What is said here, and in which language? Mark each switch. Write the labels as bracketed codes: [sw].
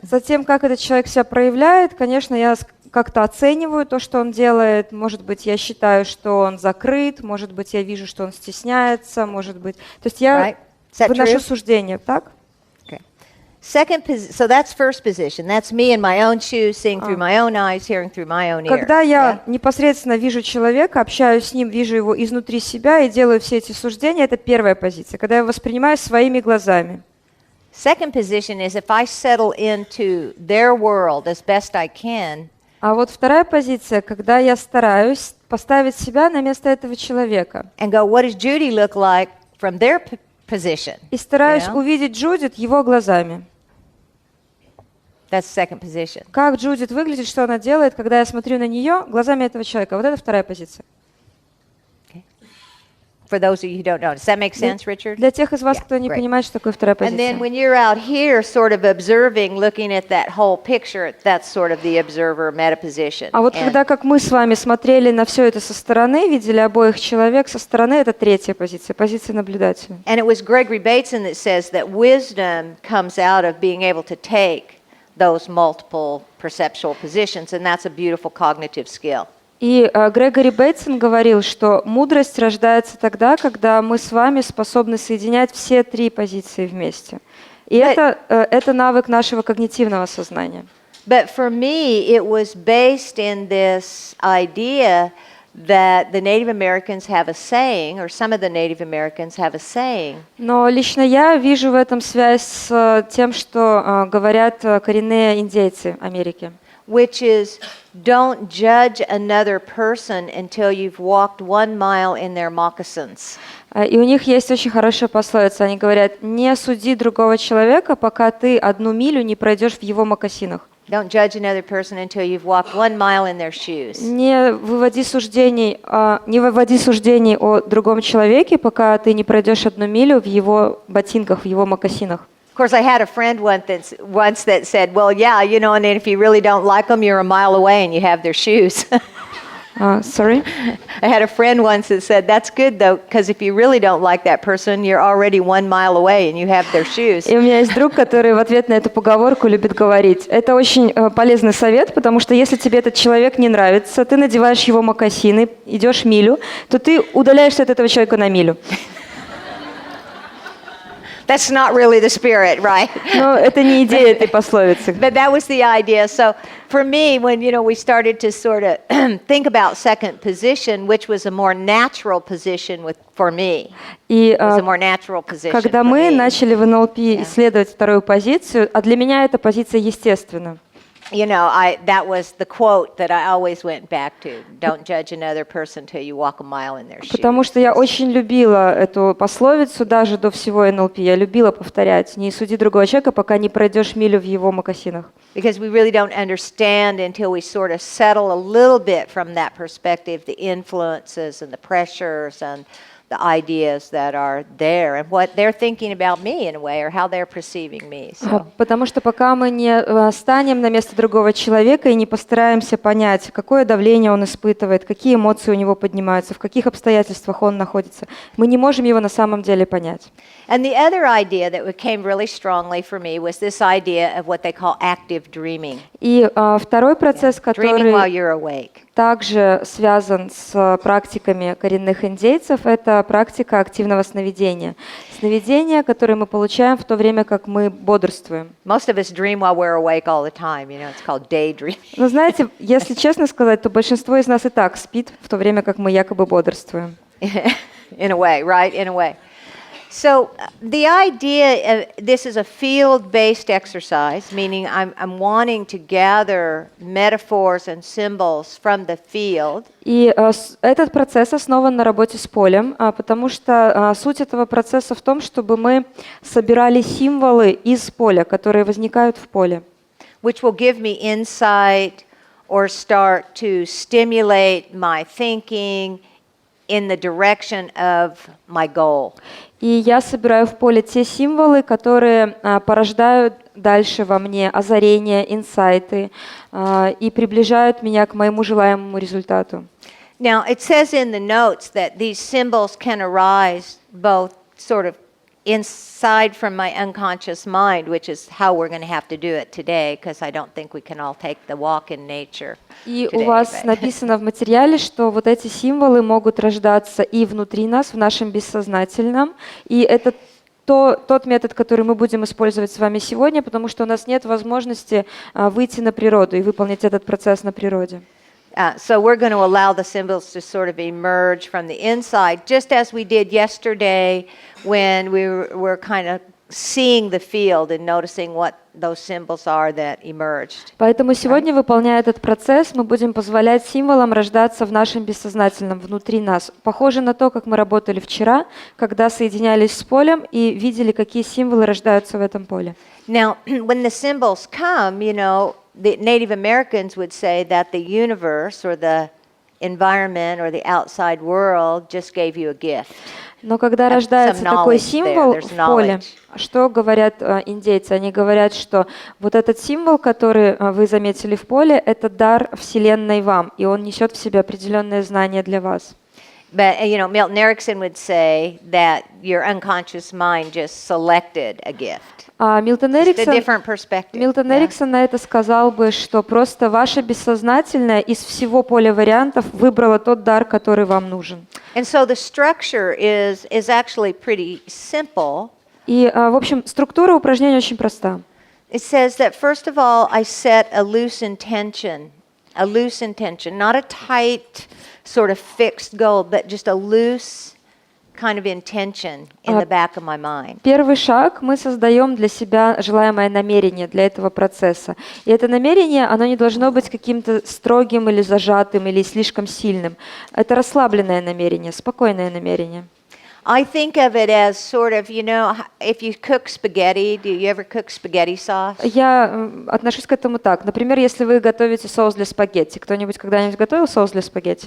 [ru] За тем, как этот человек себя проявляет, конечно, я как-то оцениваю то, что он делает. Может быть, я считаю, что он закрыт, может быть, я вижу, что он стесняется, может быть. То есть я выношу суждение, так? [en] Okay. So that's first position. That's me in my own shoes, seeing through my own eyes, hearing through my own ears. [ru] Когда я непосредственно вижу человека, общаюсь с ним, вижу его изнутри себя и делаю все эти суждения, это первая позиция, когда я воспринимаю своими глазами. [en] Second position is if I settle into their world as best I can. [ru] А вот вторая позиция, когда я стараюсь поставить себя на место этого человека. [en] And go, what does Judy look like from their position? [ru] И стараюсь увидеть Джудит его глазами. [en] That's second position. [ru] Как Джудит выглядит, что она делает, когда я смотрю на нее глазами этого человека. Вот это вторая позиция. [en] For those of you who don't know. Does that make sense, Richard? [ru] Для тех из вас, кто не понимает, что такое вторая [en] And then [ru] позиция. [en] when you're out here sort of observing, looking at that whole picture, that's sort of the observer meta position. [ru] А вот когда как мы с вами смотрели на все это со стороны, видели обоих человек со стороны, это третья позиция, позиция наблюдателя. [en] And it was Gregory Bateson that says that wisdom comes out of being able to take those multiple perceptual positions, and that's a beautiful cognitive skill. [ru] И Грегори Бейтсон говорил, что мудрость рождается тогда, когда мы с вами способны соединять все три позиции вместе. И это навык нашего когнитивного сознания. [en] But for me, it was based in this idea that the Native Americans have a saying, or some of the Native Americans have a saying. [ru] Но лично я вижу в этом связь с тем, что говорят коренные индейцы Америки. [en] Which is, don't judge another person until you've walked 1 mile in their moccasins. [ru] И у них есть очень хорошая пословица. Они говорят, не суди другого человека, пока ты 1 милю не пройдешь в его мокасинах. [en] Don't judge another person until you've walked 1 mile in their shoes. [ru] Не выводи суждений о другом человеке, пока ты не пройдешь 1 милю в его ботинках, в его мокасинах. [en] Of course, I had a friend once that said, well, yeah, you know, and then if you really don't like them, you're a mile away and you have their shoes. Sorry? I had a friend once that said, that's good, though, because if you really don't like that person, you're already 1 mile away and you have their shoes. [ru] И у меня есть друг, который в ответ на эту поговорку любит говорить. Это очень полезный совет, потому что если тебе этот человек не нравится, ты надеваешь его мокасины, идешь милю, то ты удаляешься от этого человека на милю. [en] That's not really the spirit, right? [ru] Но это не идея этой пословицы. [en] But that was the idea. So for me, when we started to sort of think about second position, which was a more natural position for me, [ru] И [en] it was a more natural position. [ru] когда мы начали в НЛП исследовать вторую позицию, а для меня эта позиция естественна. [en] You know, that was the quote that I always went back to. Don't judge another person till you walk a mile in their shoes. [ru] Потому что я очень любила эту пословицу даже до всего НЛП. Я любила повторять: не суди другого человека, пока не пройдешь милю в его мокасинах. [en] Because we really don't understand until we sort of settle a little bit from that perspective, the influences and the pressures and the ideas that are there and what they're thinking about me in a way or how they're perceiving me. So. [ru] Потому что пока мы не станем на место другого человека и не постараемся понять, какое давление он испытывает, какие эмоции у него поднимаются, в каких обстоятельствах он находится, мы не можем его на самом деле понять. [en] And the other idea that came really strongly for me was this idea of what they call active dreaming. [ru] И второй процесс, [en] Dreaming while [ru] который [en] you're awake. [ru] также связан с практиками коренных индейцев, это практика активного сновидения. Сновидение, которое мы получаем в то время, как мы бодрствуем. [en] Most of us dream while we're awake all the time. You know, it's called daydreaming. [ru] Но знаете, если честно сказать, то большинство из нас и так спит в то время, как мы якобы бодрствуем. [en] In a way, right? In a way. So the idea, this is a field-based exercise, meaning I'm wanting to gather metaphors and symbols from the field. [ru] И этот процесс основан на работе с полем, потому что суть этого процесса в том, чтобы мы собирали символы из поля, которые возникают в поле. [en] Which will give me insight or start to stimulate my thinking in the direction of my goal. [ru] И я собираю в поле те символы, которые порождают дальше во мне озарения, инсайты и приближают меня к моему желаемому результату. [en] Now, it says in the notes that these symbols can arise both sort of inside from my unconscious mind, which is how we're going to have to do it today, because I don't think we can all take the walk in nature. [ru] И у вас написано в материале, что вот эти символы могут рождаться и внутри нас, в нашем бессознательном, и это тот метод, который мы будем использовать с вами сегодня, потому что у нас нет возможности выйти на природу и выполнить этот процесс на природе. [en] So we're going to allow the symbols to sort of emerge from the inside, just as we did yesterday when we were kind of seeing the field and noticing what those symbols are that emerged. [ru] Поэтому сегодня, выполняя этот процесс, мы будем позволять символам рождаться в нашем бессознательном, внутри нас. Похоже на то, как мы работали вчера, когда соединялись с полем и видели, какие символы рождаются в этом поле. [en] Now, when the symbols come, you know, the Native Americans would say that the universe or the environment or the outside world just gave you a gift. [ru] Но когда рождается такой символ в поле, что говорят индейцы? Они говорят, что вот этот символ, который вы заметили в поле, это дар Вселенной вам, и он несет в себе определенные знания для вас. [en] But, you know, Milton Erickson would say that your unconscious mind just selected a gift. [ru] Милтон Эриксон на это сказал бы, что просто ваше бессознательное из всего поля вариантов выбрало тот дар, который вам нужен. [en] And so the structure is actually pretty simple. [ru] И, в общем, структура упражнения очень проста. [en] It says that first of all, I set a loose intention, not a tight sort of fixed goal, but just a loose kind of intention in the back of my mind. [ru] Первый шаг, мы создаем для себя желаемое намерение для этого процесса. И это намерение, оно не должно быть каким-то строгим или зажатым, или слишком сильным. Это расслабленное намерение, спокойное намерение. [en] I think of it as sort of, you know, if you cook spaghetti, do you ever cook spaghetti sauce? [ru] Я отношусь к этому так. Например, если вы готовите соус для спагетти. Кто-нибудь когда-нибудь готовил соус для спагетти?